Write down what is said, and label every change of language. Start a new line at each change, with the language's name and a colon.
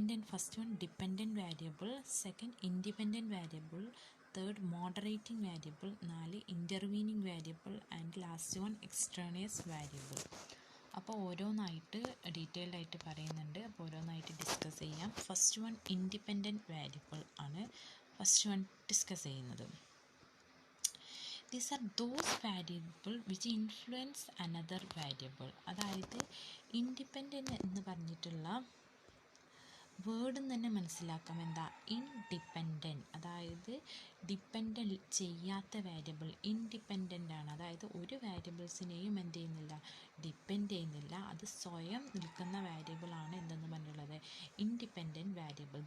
English: First one dependent variable, second independent variable, third moderating variable, 4 intervening variable and last one extraneous variable.
Malayalam: അപ്പോൾ ഓരോന്നായിട്ട് detailed ആയിട്ട് പറയുന്നുണ്ട്. അപ്പോൾ ഓരോന്നായിട്ട് ഡിസ്കസ് ചെയ്യാം. ഫസ്റ്റ് വൺ ഇൻഡിപെൻഡൻറ്റ് വാരിയബിൾ ആണ് ഫസ്റ്റ് വൺ ഡിസ്കസ് ചെയ്യുന്നത്.
English: These are those variable which influence another variable.
Malayalam: അതായത് ഇൻഡിപെൻഡൻറ്റ് എന്ന് പറഞ്ഞിട്ടുള്ള വേർഡിൽ തന്നെ മനസ്സിലാക്കാം എന്താ, ഇൻഡിപെൻഡൻറ്റ്, അതായത് ഡിപ്പെൻഡ് ചെയ്യാത്ത വാരിയബിൾ ഇൻഡിപെൻഡൻ്റ് ആണ്. അതായത് ഒരു വാരിയബിൾസിനെയും എന്ത് ചെയ്യുന്നില്ല, ഡിപ്പെൻഡ് ചെയ്യുന്നില്ല, അത് സ്വയം നിൽക്കുന്ന വാരിയബിളാണ് എന്തെന്ന് പറഞ്ഞിട്ടുള്ളത്, ഇൻഡിപെൻഡൻറ്റ് വാരിയബിൾ.